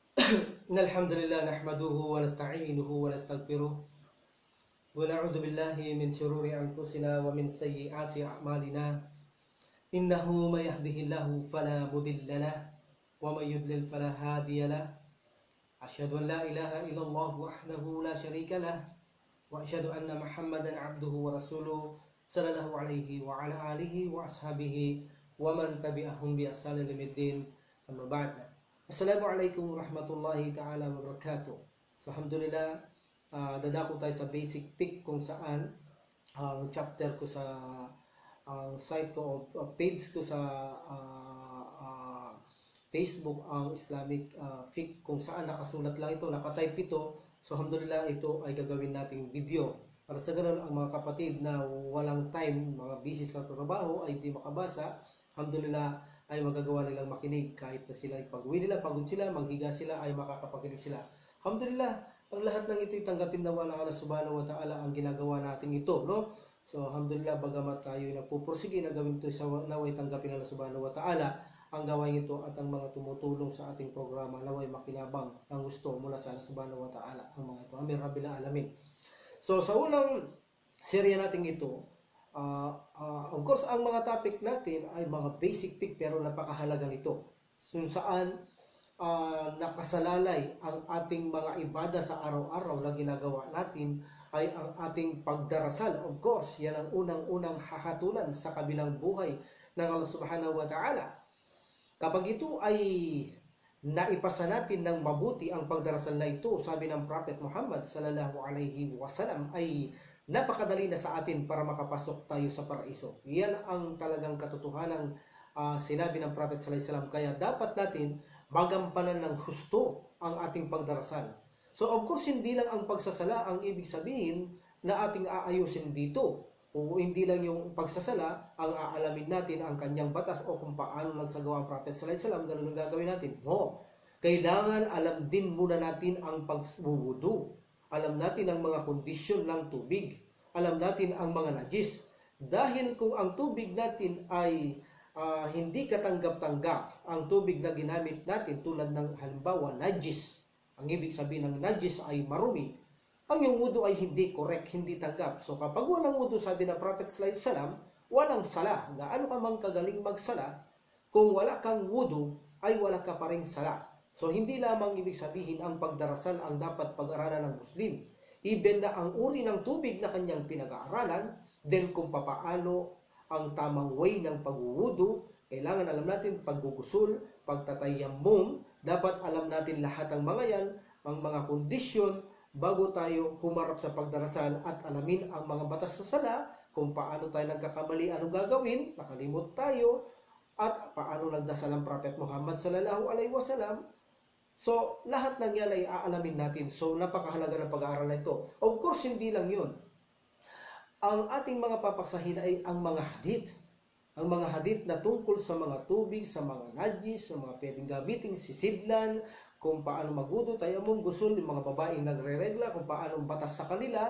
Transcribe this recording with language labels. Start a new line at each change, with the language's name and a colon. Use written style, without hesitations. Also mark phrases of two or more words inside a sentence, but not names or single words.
Arabic: إن الحمد لله نحمده ونستعينه ونستغفره ونعوذ بالله من شرور أنفسنا ومن سيئات أعمالنا إنه من يهده الله فلا مضل له ومن يضلل فلا هادي له أشهد أن لا إله إلا الله وحده لا شريك له وأشهد أن محمدا عبده ورسوله صلى الله عليه وعلى آله وأصحابه ومن تبعهم بإحسان إلى يوم الدين أما بعد. السلام عليكم ورحمة الله تعالى وبركاته.
Filipino: So alhamdulillah, dadako tayo sa
English: basic pick
Filipino: kung saan ang chapter ko sa ang site ko o page ko sa Facebook, ang Islamic fiqh, kung saan nakasulat lang ito, nakatype ito. So alhamdulillah, ito ay gagawin nating video para sa ganun ang mga kapatid na walang time, mga busy sa trabaho ay di makabasa, alhamdulillah ay magagawa nilang makinig kahit na sila pag-uwi nila, pagod sila, maghiga sila, ay makakapakinig sila. Alhamdulillah, ang lahat ng ito'y tanggapin nawa ng Allah
Arabic: سبحانه وتعالى
Filipino: ang ginagawa natin ito, no? So alhamdulillah, bagamat tayo'y nagpupursige na gawin ito sa naway tanggapin ng Allah
Arabic: سبحانه وتعالى
Filipino: ang gawain ito at ang mga tumutulong sa ating programa naway makinabang ang gusto mula sa Allah
Arabic: سبحانه وتعالى
Filipino: ang mga ito.
Arabic: آمين رب العالمين.
Filipino: So sa unang serya natin ito,
English: of course,
Filipino: ang mga topic natin ay mga
English: basic pick
Filipino: pero napakahalaga nito. Kung saan nakasalalay ang ating mga ibada sa araw-araw na ginagawa natin ay ang ating pagdarasal.
English: Of course,
Filipino: yan ang unang-unang hahatulan sa kabilang buhay ng Allah
Arabic: سبحانه وتعالى.
Filipino: Kapag ito ay naipasa natin ng mabuti ang pagdarasal na ito, sabi ng Prophet Muhammad
Arabic: صلى الله عليه وسلم,
Filipino: ay napakadali na sa atin para makapasok tayo sa paraiso. Yan ang talagang katotohanan sinabi ng Prophet
Arabic: صلى الله عليه وسلم.
Filipino: Kaya dapat natin magampanan ng husto ang ating pagdarasal. So
English: of course,
Filipino: hindi lang ang pagsasala ang ibig sabihin na ating aayusin dito. O hindi lang yung pagsasala ang aalamin natin ang kanyang batas o kung paano nagsagawa ang Prophet
Arabic: صلى الله عليه وسلم,
Filipino: ganun ang gagawin natin. No. Kailangan alam din muna natin ang pagwudu. Alam natin ang mga kondisyon ng tubig. Alam natin ang mga najis. Dahil kung ang tubig natin ay hindi katanggap-tanggap, ang tubig na ginamit natin tulad ng halimbawa najis, ang ibig sabihin ng najis ay marumi, ang yung wudu ay hindi correct, hindi tanggap. So kapag walang wudu, sabi ng Prophet
Arabic: صلى الله عليه وسلم,
Filipino: walang sala. Gaano ka mang kagaling magsala, kung wala kang wudu, ay wala ka pa ring sala. So, hindi lamang ibig sabihin ang pagdarasal ang dapat pag-aralan ng Muslim. Even na ang uri ng tubig na kanyang pinag-aaralan, then kung papaano ang tamang way ng pagwuwudu, kailangan alam natin paggugusul, pagtatayammum, dapat alam natin lahat ng mga yan, ang mga kondisyon, bago tayo humarap sa pagdarasal at alamin ang mga batas sa sala, kung paano tayo nagkakamali, anong gagawin, nakalimot tayo, at paano nagdasal ang Prophet Muhammad
Arabic: صلى الله عليه وسلم.
Filipino: So, lahat ng yan ay aalamin natin. So, napakahalaga ng pag-aaral na ito.
English: Of course,
Filipino: hindi lang yun. Ang ating mga papaksahin ay ang mga hadith. Ang mga hadith na tungkol sa mga tubig, sa mga najis, sa mga pwedeng gamitin, sisidlan, kung paano magwudu, tayammum, gusul, yung mga babaeng nagre-regla, kung paano batas sa kanila.